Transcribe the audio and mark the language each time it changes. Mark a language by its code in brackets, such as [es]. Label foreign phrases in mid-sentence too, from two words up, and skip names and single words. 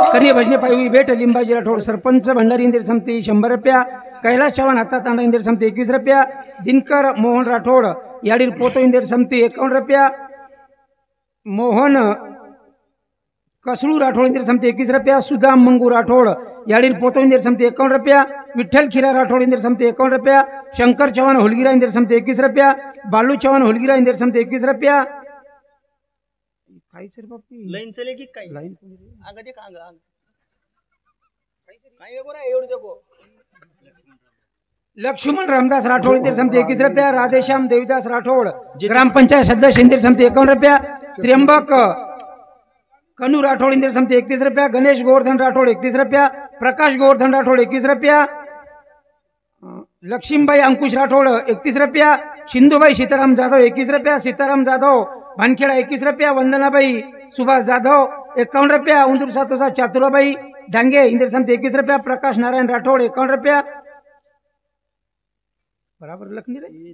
[lmn] ये भजने पायी भेट लिंबाजी राठोड सरपंच भंडारी इंदिर समती 100 रुपया कैलास चव्हाण हाता तांडा इंदिर समती 21 रुपया दिनकर मोहन राठोड याडील पोतो इंदिर समती 51 रुपया मोहन कसळू राठोड इंदिर समती 21 रुपया सुदाम मंगू राठोड याडील पोतो इंदिर समती 51 रुपया विठ्ठल खिरा राठोड इंदिर समती 51 रुपया शंकर चव्हाण होलगिरा इंदिर समती 21 रुपया बालू चव्हाण होलगिरा इंदिर समती 21 रुपया सर बापी [mr] लाईन चले की काय लाईन आगा दे आगा काय एवढं एवढं देखो [lmn] लक्ष्मण रामदास राठोड इंदिर समती 21 रुपया राधेश्याम देवीदास राठोड ग्रामपंचायत सदस्य इंदिर समती 51 रुपया त्र्यंबक कनू राठोड इंदिर समती 31 रुपया गणेश गोवर्धन राठोड 31 रुपया प्रकाश गोवर्धन राठोड 21 रुपया लक्ष्मीबाई अंकुश राठोड 31 रुपया सिंधुबाई सीताराम जाधव 21 रुपया सीताराम जाधव भानखेडा 21 रुपया वंदनाबाई सुभाष जाधव 51 रुपया उंदूर सातोसा चातुराबाई डांगे इंदिर समती 21 रुपया प्रकाश नारायण राठोड 51 रुपया बराबर लखनी रे